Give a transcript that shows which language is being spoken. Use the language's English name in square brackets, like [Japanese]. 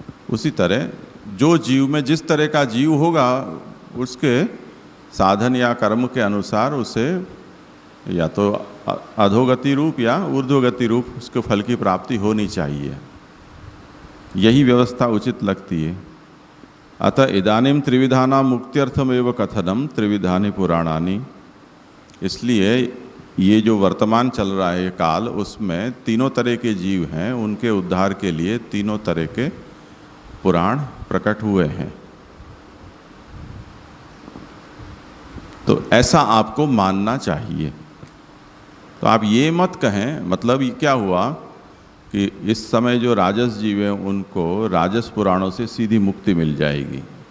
[Hindi] उसी तरह जो जीव में जिस तरह का जीव होगा उसके साधन या कर्म के अनुसार उसे या तो अधोगति रूप या ऊर्ध्वगति रूप उसके फल की प्राप्ति होनी चाहिए। यही व्यवस्था उचित लगती है। [Sanskrit] अतः इदानीम त्रिविधानां मुक्त्यर्थमेव कथनम त्रिविधानि पुराणानि। [Hindi] इसलिए ये जो वर्तमान चल रहा है काल, उसमें तीनों तरह के जीव हैं, उनके उद्धार के लिए तीनों तरह के पुराण प्रकट हुए हैं। तो ऐसा आपको मानना चाहिए। तो आप ये मत कहें, मतलब ये क्या हुआ कि इस समय जो राजस जीव हैं उनको राजस पुराणों से सीधी मुक्ति मिल जाएगी।